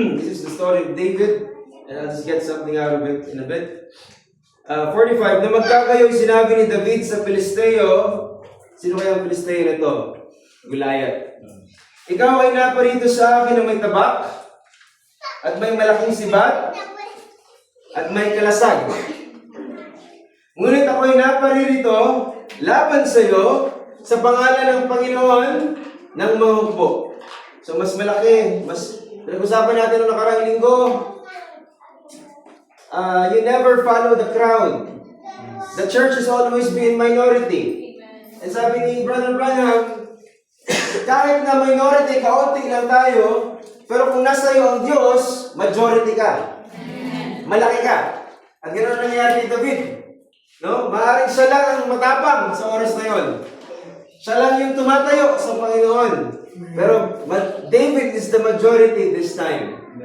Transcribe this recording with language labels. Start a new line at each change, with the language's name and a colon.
English: This is the story of David, and I'll just get something out of it in a bit.
Filipino: 45, na magkakayo'y sinabi ni David sa Filisteo. Sino kaya ang Filisteo na ito? Goliath. Ikaw ay naparito sa akin na may tabak, at may malaking sibat, at may kalasag. Ngunit ako ay naparirito laban sa iyo sa pangalan ng Panginoon ng mga hukbo. So mas malaki, mas pinag-usapan natin noong nakarang linggo.
English: You never follow the crowd. The church has always been minority.
Filipino: And sabi ni Brother Branham, kahit na minority, kaunti lang tayo, pero kung nasa iyo ang Diyos, majority ka. Malaki ka. At ganoon nangyayari ni David. No? Maaaring siya lang ang matapang sa oras na yon. Siya lang yung tumatayo sa Panginoon.
English: Pero David is the majority this time.